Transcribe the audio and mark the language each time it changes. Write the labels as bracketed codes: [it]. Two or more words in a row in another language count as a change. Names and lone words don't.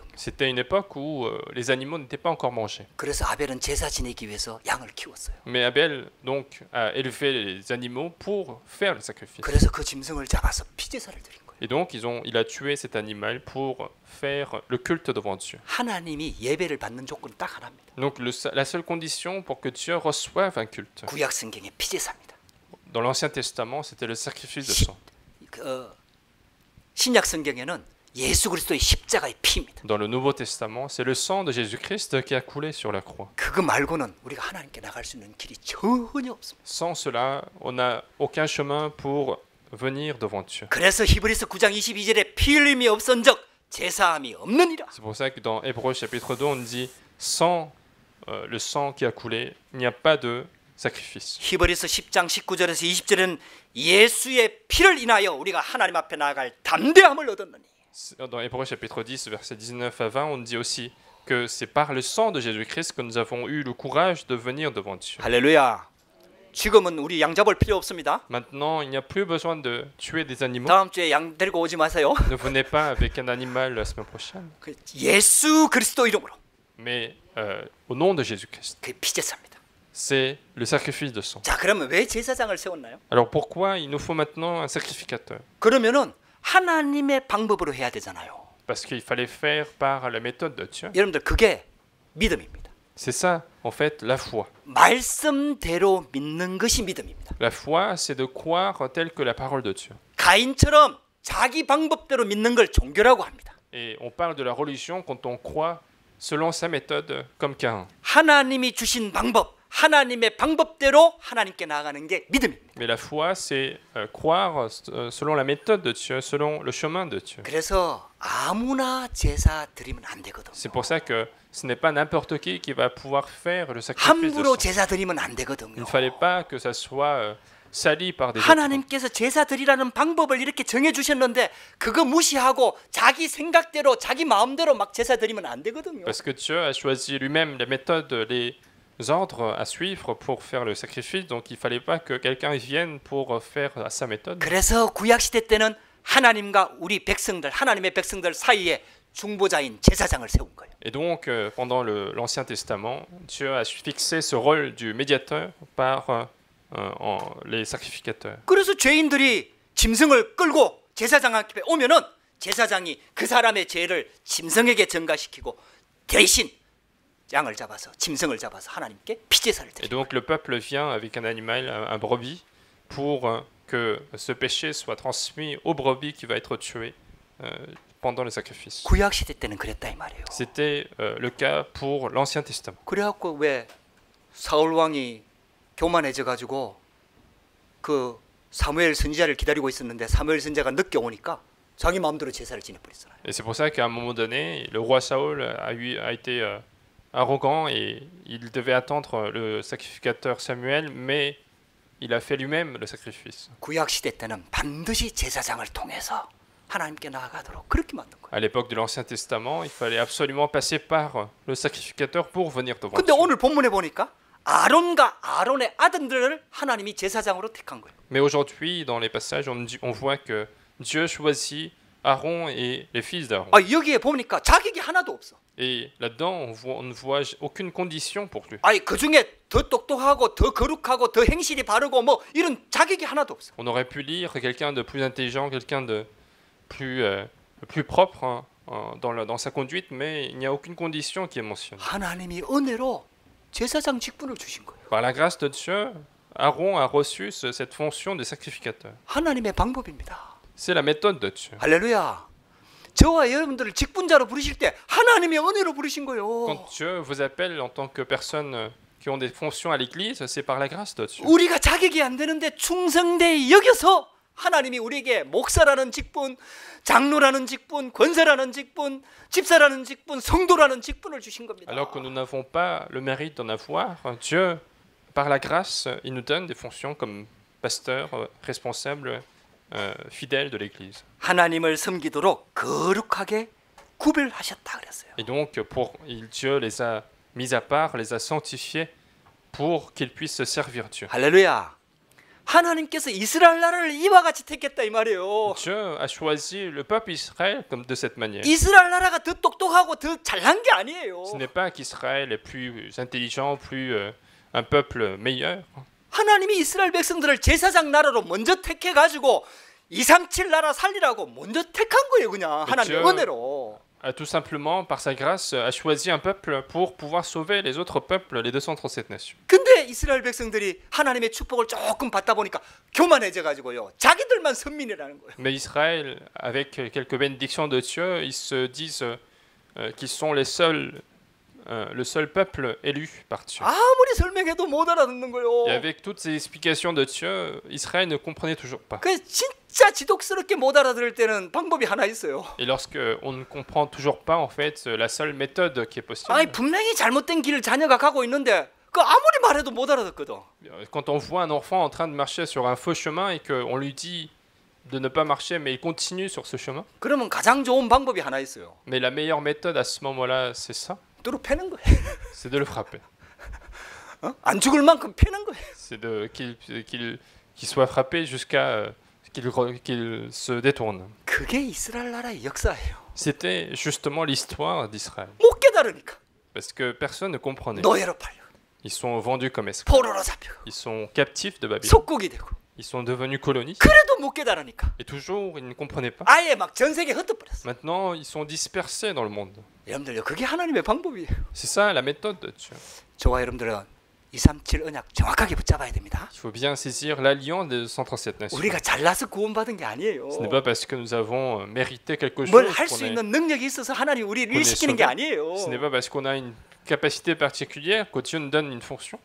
[fr] C'était une époque où les animaux n'étaient pas encore mangés. [ko] 그래서 아벨은 제사 지내기 위해서 양을 키웠어요. [fr] Mais Abel donc a élevé les animaux pour faire le sacrifice. [ko] 그래서 그 짐승을 잡아서 피제사를 드린 거예요. [fr] Et donc il a tué cet animal pour faire le culte devant Dieu. [ko] 하나님이 예배를 받는 조건 딱 하나입니다. [fr] Donc la seule condition pour que Dieu reçoive un culte. [ko] 구약 성경의 피제사입니다. [fr] Dans l'Ancien Testament, c'était le sacrifice de sang. [ko] 신약 성경에는 예수 그리스도의 십자가의 피입니다. [fr] Dans le Nouveau Testament, c'est le sang de Jésus-Christ qui a coulé sur la croix. [ko] 그거 말고는 우리가 하나님께 나갈 수 있는 길이 전혀 없습니다. [fr] Sans cela, on n'a aucun chemin pour venir devant Dieu. [ko] 그래서 히브리서 9장 22절에 피 흘림이 없은즉 제사함이 없느니라. [fr] C'est pour ça que dans Hébreux chapitre 2, on dit sans le sang qui a coulé, il n'y a pas de sacrifice. [ko] 히브리서 10장 19절에서 20절에는 예수의 피를 인하여 우리가 하나님 앞에 나아갈 담대함을 얻었느니. [fr] Dans Hébreux chapitre 10, versets 19 à 20, on dit aussi que c'est par le sang de Jésus-Christ que nous avons eu le courage de venir devant Dieu. [ko] 할렐루야. 지금은 우리 양 잡을 필요 없습니다. [fr] Maintenant, il n'y a plus besoin de tuer des animaux. [ko] 다음 주에 양 데리고 오지 마세요. [fr] Ne venez pas avec un animal la semaine prochaine, [ko] 그 예수 그리스도 이름으로 [fr] mais au nom de Jésus-Christ. [ko] 그 피제사입니다. [fr] C'est le sacrifice de sang. [ko] 자, 그러면 왜 제사장을 세웠나요? [fr] Alors pourquoi il nous faut maintenant un sacrificateur? [ko] 그러면은 하나님의 방법으로 해야 되잖아요. [fr] Parce qu'il fallait faire par la méthode de Dieu. [ko] 여러분들 그게 믿음입니다. [fr] C'est ça, en fait, la foi. [ko] 말씀대로 믿는 것이 믿음입니다. [fr] La foi, c'est de croire tel que la parole de Dieu. [ko] 가인처럼 자기 방법대로 믿는 걸 종교라고 합니다. [fr] Et on parle de la religion quand on croit selon sa méthode, comme Caïn. [ko] 하나님이 주신 방법, 하나님의 방법대로 하나님께 나아가는 게 믿음입니다. [fr] Mais la foi, c'est croire selon la méthode de Dieu, selon le chemin de Dieu. [ko] 그래서 아무나 제사 드리면 안 되거든요. [fr] C'est pour ça que ce n'est pas n'importe qui va pouvoir faire le sacrifice de [ko] 함부로 [fr] sang. [ko] 제사 드리면 안 [fr] Il [ko] 되거든요. [fr] ne fallait pas que ça soit sali par des autres. [ko] 하나님께서 제사 드리라는 방법을 이렇게 정해 주셨는데 그거 무시하고 자기 생각대로 자기 마음대로 막 제사 드리면 안 되거든요. [fr] Parce que Dieu a choisi lui-même les méthodes, les ordres à suivre pour faire le sacrifice, donc il ne fallait pas que quelqu'un vienne pour faire à sa méthode. [ko] 그래서 구약 시대 때는 하나님과 우리 백성들, 하나님의 백성들 사이에 중보자인 제사장을 세운 거예요. [fr] Et donc, pendant l'Ancien Testament, Dieu a fixé ce rôle du médiateur par les sacrificateurs. [ko] 그래서 죄인들이 짐승을 끌고 제사장 앞에 오면은 제사장이 그 사람의 죄를 짐승에게 전가시키고 대신 양을 잡아서 짐승을 잡아서 하나님께 피제사를 [fr] Et [ko] 드려요. [fr] donc, le peuple vient avec un animal, un brebis, pour que ce péché soit transmis au brebis qui va être tué pendant le sacrifice. [ko] 구약 시대 때는 그랬다 이 말이에요. [fr] C'était le cas pour l'Ancien Testament. [ko] 그래갖고 왜 사울 왕이 교만해져 가지고 그 사무엘 선지자를 기다리고 있었는데 사무엘 선지자가 늦게 오니까 자기 마음대로 제사를 지내버렸잖아요. [fr] Et c'est pour ça qu'à un moment donné, le roi Saül a été arrogant et il devait attendre le sacrificateur Samuel, mais il a fait lui-même le sacrifice. [ko] 구약 시대 때는 반드시 제사장을 통해서 하나님께 나아가도록 그렇게 만든 거예요. [fr] À l'époque de l'Ancien Testament, il fallait absolument passer par le sacrificateur pour venir devant [ko] 근데 [fr] Dieu. [ko] 오늘 본문에 보니까 아론과 아론의 아들들을 하나님이 제사장으로 택한 거예요. [fr] Mais aujourd'hui, dans les passages, on voit que Dieu choisit Aaron et les fils d'Aaron. [ko] 아, 여기에 보니까 자격이 하나도 없어. [fr] Et là-dedans, on ne voit aucune condition pour lui. [ko] 아니 그 중에 더 똑똑하고 더 거룩하고 더 행실이 바르고 뭐 이런 자격이 하나도 없어. [fr] On aurait pu lire quelqu'un de plus intelligent, quelqu'un de plus propre dans sa conduite, mais il n'y a aucune condition qui est mentionnée. [ko] 하나님이 은혜로 제사장 직분을 주신 거예요. [fr] Par la grâce de Dieu, Aaron a reçu cette fonction de sacrificateur. [ko] 하나님의 방법입니다. [fr] C'est la méthode de Dieu. [ko] 할렐루야. 저와 여러분들을 직분자로 부르실 때 하나님의 은혜로 부르신 거예요. [fr] Quand Dieu vous appelle en tant que personnes qui ont des fonctions à l'Église, c'est par la grâce de Dieu. [ko] 우리가 자격이 안 되는데 충성되이 여겨서 하나님이 우리에게 목사라는 직분, 장로라는 직분, 권사라는 직분, 집사라는 직분, 성도라는 직분을 주신 겁니다. [fr] Alors que nous n'avons pas le mérite d'en avoir, Dieu, par la grâce, il nous donne des fonctions comme pasteur, responsable, fidèle de l'Église. [ko] 하나님을 섬기도록 거룩하게 구별하셨다 그랬어요. [fr] Et donc, Dieu les a mis à part, les a sanctifiés pour qu'ils puissent servir Dieu. [ko] 할렐루야. 하나님께서 이스라엘 나라를 이와 같이 택했다 이 말이에요. [fr] Dieu a choisi le peuple Israël comme de cette manière. [ko] 이스라엘 나라가 더 똑똑하고 더 잘난 게 아니에요. [fr] Ce n'est pas qu'Israël est plus intelligent, plus un peuple meilleur. [ko] 하나님이 이스라엘 백성들을 제사장 나라로 먼저 택해 가지고 237 나라 살리라고 먼저 택한 거예요, 그냥 하나님의 은혜로. [fr] a tout simplement, par sa grâce, a choisi un peuple pour pouvoir sauver les autres peuples, les 237 nations. [ko] 근데 이스라엘 백성들이 하나님의 축복을 조금 받다 보니까 교만해져 가지고요. 자기들만 선민이라는 거예요. [fr] Mais Israël, avec quelques bénédictions de Dieu, ils se disent qu'ils sont les seuls, le seul peuple élu par Dieu. [ko] 아무리 설명해도 못 알아듣는 거예요. [fr] Et avec toutes ces explications de Dieu, Israël ne comprenait toujours pas. [ko] 그 진짜 지독스럽게 못 알아들을 때는 방법이 하나 있어요. [fr] Et lorsque on ne comprend toujours pas, en fait, la seule méthode qui est possible, [ko] 아니 분명히 잘못된 길을 자녀가 가고 있는데 그 아무리 말해도 못 알아듣거든. [fr] quand on voit un enfant en train de marcher sur un faux chemin et qu'on lui dit de ne pas marcher, mais il continue sur ce chemin, [ko] 그러면 가장 좋은 방법이 하나 있어요. [fr] mais la meilleure méthode à ce moment-là, c'est ça, [ko] 뚜루 패는 거예요. [fr] c'est de le frapper. [ko] 안 죽을 만큼 패는 거예요. [fr] C'est qu'il soit frappé jusqu'à qu'il se détourne. [ko] 그게 이스라엘 나라의 역사예요. [fr] C'était justement l'histoire d'Israël. [ko] 못 깨달으니까 [fr] Parce que personne ne comprenait. [ko] 노예로 팔려. [fr] Ils sont vendus comme esclaves. [ko] 포로로 잡히고 [fr] Ils sont captifs de Babylone. [ko] 속국이 되고 [fr] Ils sont devenus colonistes. [ko] 그래도 못 깨달으니까 [fr] Et toujours, ils ne comprenaient pas. [ko] 아예 막 전 세계에 흩어버렸어. [fr] Maintenant, ils sont dispersés dans le monde. [ko] 여러분들요, 그게 하나님의 방법이에요. [fr] C'est ça la méthode de Dieu. [ko] 저와 여러분들은 237 언약 정확하게 붙잡아야 됩니다. [fr] Il faut bien saisir l'alliance des 137 nations. [ko] 우리가 잘나서 구원받은 게 아니에요. [fr] Ce n'est pas parce que nous avons mérité quelque chose [ko] 뭘 할 수 [fr] qu'on est, [ko] 있는 능력이 있어서 하나님 우리를 [fr] qu'on [ko] 일 [fr] est [ko] 시키는 게 [fr] sauvé. [ko] 아니에요. [fr] Ce n'est pas parce qu'on a une capacité particulière que Dieu nous donne une fonction.